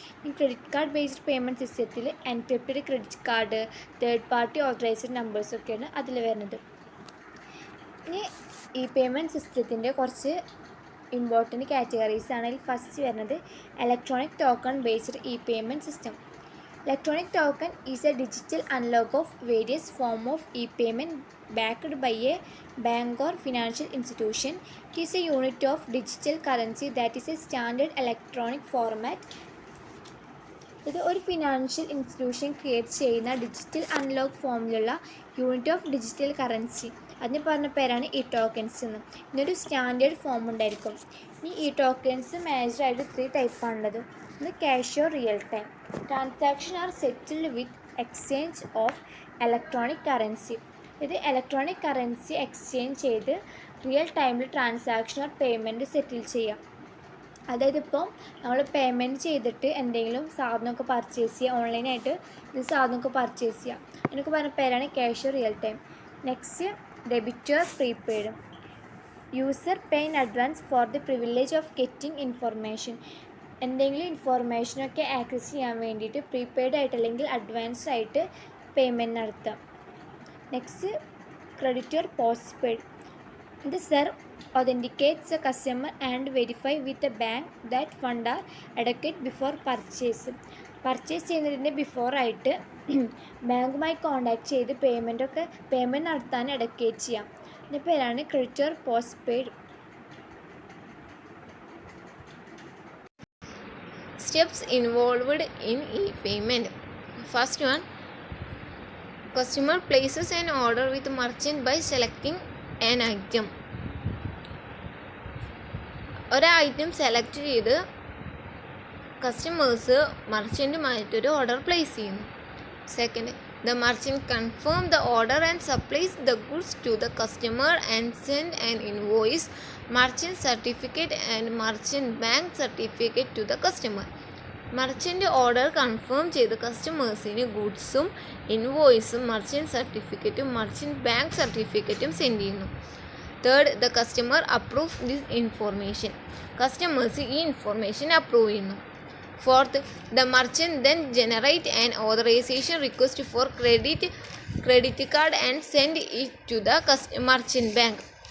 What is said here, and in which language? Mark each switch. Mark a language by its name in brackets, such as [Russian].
[Malayalam] ഈ credit card based payment സിസ്റ്റത്തിൽ encrypted credit card, third party authorised നമ്പേഴ്സൊക്കെയാണ് അതിൽ വരുന്നത്. ഇനി ഈ പേയ്മെൻറ്റ് സിസ്റ്റത്തിൻ്റെ കുറച്ച് ഇമ്പോർട്ടൻറ്റ് കാറ്റഗറീസാണ്. അതിൽ ഫസ്റ്റ് വരുന്നത് electronic token based e-payment system. [English] Electronic token is a digital analog of various forms of e-payment backed by a bank or financial institution. It is a unit of digital currency that is a standard electronic format. [Malayalam] ഇത് ഒരു financial institution create ചെയ്യുന്ന digital analogue ഫോമിലുള്ള unit of digital currency. അതിന് പറഞ്ഞ പേരാണ് ഈ tokens എന്ന്. ഇതിനൊരു സ്റ്റാൻഡേർഡ് ഫോം ഉണ്ടായിരിക്കും. ഈ ടോക്കൻസ് മേജറായിട്ട് 3 ടൈപ്പാണുള്ളത്. ഒന്ന് cash or real time. [English] Transaction are settled with exchange of electronic currency. [Malayalam] ഇത് ഇലക്ട്രോണിക് കറൻസി എക്സ്ചേഞ്ച് ചെയ്ത് റിയൽ ടൈമിൽ ട്രാൻസാക്ഷൻ ഓർ പേയ്മെൻറ്റ് സെറ്റിൽ ചെയ്യാം. അതായത് ഇപ്പോൾ നമ്മൾ പേയ്മെൻറ്റ് ചെയ്തിട്ട് എന്തെങ്കിലും സാധനമൊക്കെ പർച്ചേസ് ചെയ്യുക, ഓൺലൈനായിട്ട് ഇത് സാധനമൊക്കെ പർച്ചേസ് ചെയ്യാം. അതിനൊക്കെ പറഞ്ഞ പേരാണ് cash real time. [English] Next debit or prepaid. User pay in advance for the privilege of getting information. [Malayalam] എന്തെങ്കിലും ഇൻഫോർമേഷനൊക്കെ ആക്സസ് ചെയ്യാൻ വേണ്ടിയിട്ട് പ്രീപെയ്ഡ് ആയിട്ട് അല്ലെങ്കിൽ അഡ്വാൻസ്ഡ് ആയിട്ട് പേയ്മെൻറ്റ് നടത്താം. [English] Next credit or post paid. The serve authenticates the customer and verify with the bank that funds are adequate before purchase. [Malayalam] Purchase ചെയ്യുന്നതിൻ്റെ ബിഫോറായിട്ട് ബാങ്കുമായി contact ചെയ്ത് പേയ്മെൻറ്റ് നടത്താൻ എഡ്യൂക്കേറ്റ് ചെയ്യാം. ഇതിൻ്റെ പേരാണ് credit or post paid. [English] Steps involved in e-payment. First one, customer places an order with merchant by selecting an item. [Malayalam] ഒരു item select ചെയ്ത് customers മർച്ചൻറ്റുമായിട്ടൊരു order place ചെയ്യുന്നു. [English] Second, the merchant confirm the order and supplies the goods to the customer and send an invoice, merchant certificate and merchant bank certificate to the customer. [Malayalam] Merchant order confirm ചെയ്ത് കസ്റ്റമേഴ്സിന് ഗുഡ്സും ഇൻവോയ്സും merchant സർട്ടിഫിക്കറ്റും merchant bank സർട്ടിഫിക്കറ്റും send ചെയ്യുന്നു. [English] Third, the customer approve this information. [Malayalam] Customers ഈ information approve ചെയ്യുന്നു. [English] Fourth, the merchant then generate an authorisation request for credit card and send it to the merchant bank.